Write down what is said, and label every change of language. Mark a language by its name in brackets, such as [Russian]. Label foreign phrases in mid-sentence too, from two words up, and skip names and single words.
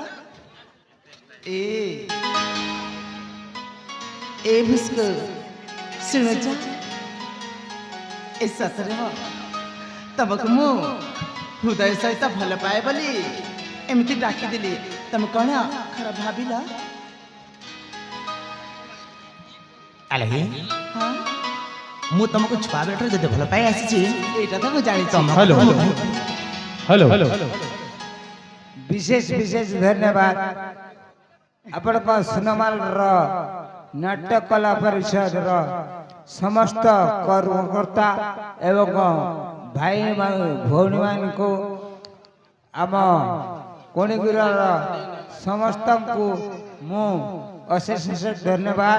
[Odia] ଏ ଭୁସ୍କ ଶୁଣୁଛ ଏ ସତରେ ତମକୁ ମୁଁ ହୃଦୟ ସହିତ ଭଲ ପାଏ ବୋଲି ଏମିତି ଡାକିଦେଲି। ତମେ କଣ ଖରାପ ଭାବିଲ? ଆଲୋ ହଁ ମୁଁ ତମକୁ ଛୁଆ ବେଳଠାରୁ ଯଦି ଭଲ ପାଇ ଆସିଛି ଏଇଟା ତ ମୁଁ ଜାଣିଛି। ତମ [English] hello hello hello [Odia] ବିଶେଷ ବିଶେଷ ଧନ୍ୟବାଦ ଆପଣଙ୍କ ସୁନମାଲର ନାଟ୍ୟ କଲା ପରିଷଦର ସମସ୍ତ କର୍ମକର୍ତ୍ତା ଏବଂ ଭାଇ ଭଉଣୀମାନଙ୍କୁ ଆମ କୋଣିଗୁରାର ସମସ୍ତଙ୍କୁ ମୁଁ ଅଶେଷ ଅଶେଷ ଧନ୍ୟବାଦ।